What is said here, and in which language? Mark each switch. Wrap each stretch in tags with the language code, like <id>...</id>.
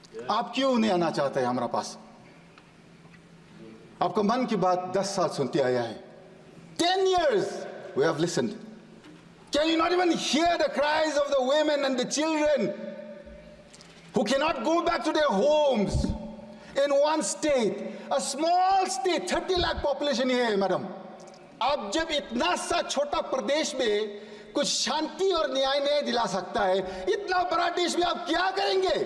<hi>आप क्यों नहीं आना चाहते हैं हमारा पास? आपका मन की बात 10 साल सुनते आया है।</hi> <en>10 years we have listened. Can you not even hear the cries of the women and the children who cannot go back to their homes in one state, a small state, 30 lakh population</en> <hi>है madam. अब जब इतना सा छोटा प्रदेश में कुछ शांति और न्याय नहीं दिला सकता है, इतना बड़ा देश में आप क्या करेंगे?</hi>